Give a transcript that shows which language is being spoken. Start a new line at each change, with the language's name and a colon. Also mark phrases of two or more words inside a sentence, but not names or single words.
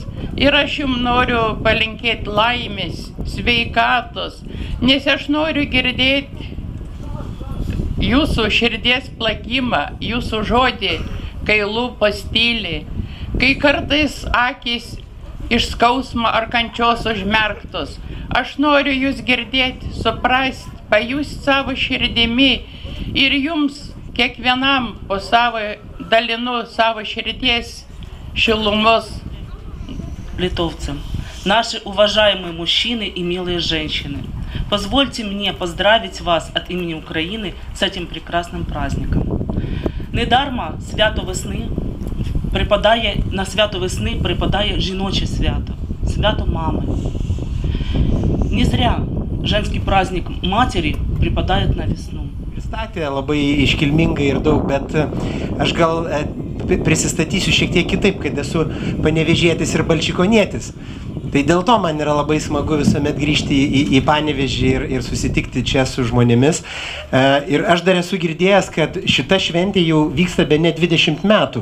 Lithuanian: Ir aš jums noriu palinkėti laimės, sveikatos, nes aš noriu girdėti jūsų širdies plakimą, jūsų žodį, kai lūpos tyli, kai kartais akys iš skausmo ar kančios užmerktos. Aš noriu jūs girdėti, suprasti, pajusti savo širdimi ir jums kiekvienam po savo dalinu savo širdies šilumos.
Russian: Литовцам, наши уважаемые мужчины и милые женщины, позвольте мне поздравить вас от имени Украины с этим прекрасным праздником.
Ukrainian: Недарма свято весни на свято весни припадає жіноче свято, свято мами.
Russian: Не зря женский праздник матери припадает на весну.
Lithuanian: Pristatė labai iškilmingai ir daug, bet aš gal prisistatysiu šiek tiek kitaip, kad esu panevėžietis ir balčikonietis. Tai dėl to man yra labai smagu visuomet grįžti į Panevėžį ir susitikti čia su žmonėmis. Ir aš dar esu girdėjęs, kad šita šventė jau vyksta bene 20 metų.